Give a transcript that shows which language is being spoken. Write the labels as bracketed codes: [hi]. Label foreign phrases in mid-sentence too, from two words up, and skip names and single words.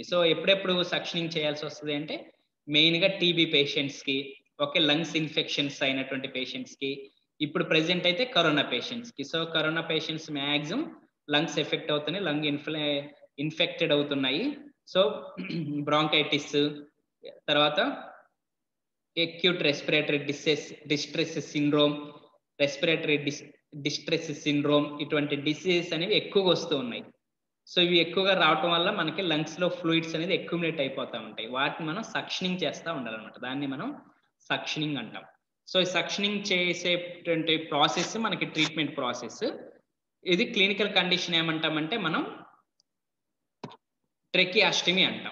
[te] సో ఎప్పుడెప్పుడు సక్షనింగ్ చేయాల్సి వస్తుంది అంటే మెయిన్ గా [en] TB patients [te] కి, ఓకే, [en] lungs infections [te] అయినటువంటి పేషెంట్స్ కి, ఇప్పుడు ప్రెసెంట్ అయితే [en] corona patients [te] కి. సో [en] corona patients maximum lungs effect [te] అవుతున్నాయి, [en] lung infected [te] అవుతున్నాయి. [en] so bronchitis, తర్వాత acute respiratory distress syndrome, respiratory distress syndrome, [te] ఇటువంటి డిసీజెస్ అనేవి ఎక్కువగా వస్తూ ఉన్నాయి. సో ఇవి ఎక్కువగా రావటం వల్ల మనకి లంగ్స్ లో ఫ్లూయిడ్స్ అనేది అక్యుములేట్ అయిపోతూ ఉంటాయి, వాటిని మనం సక్షనింగ్ చేస్తూ ఉండాలన్నమాట, దాన్ని మనం సక్షనింగ్ అంటాం. సో ఈ సక్షనింగ్ చేసేటువంటి ప్రాసెస్ మనకి [en] treatment process. [te] ఇది [en] clinical condition [te] ఏమంటామంటే మనం ట్రెకియాస్టమీ అంటాం.